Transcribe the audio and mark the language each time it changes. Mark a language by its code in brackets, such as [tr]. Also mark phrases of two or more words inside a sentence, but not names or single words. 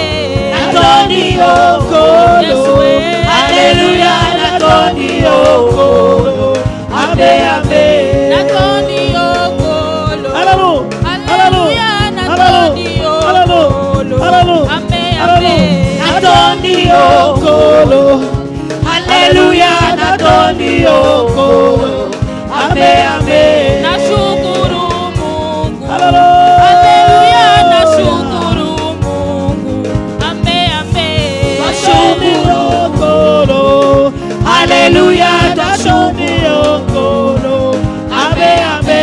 [ln] Natondi okolo, Yesue, haleluya, natondi okolo, ame ame. Natondi okolo, haleluya, natondi okolo, ame ame. Natondi okolo, haleluya, natondi okolo, ame ame. [sw] Nashukuru Mungu, haleluya, nashukuru Mungu, ame ame. [ln] Nashukuru okolo, haleluya, natondi okolo, ame ame.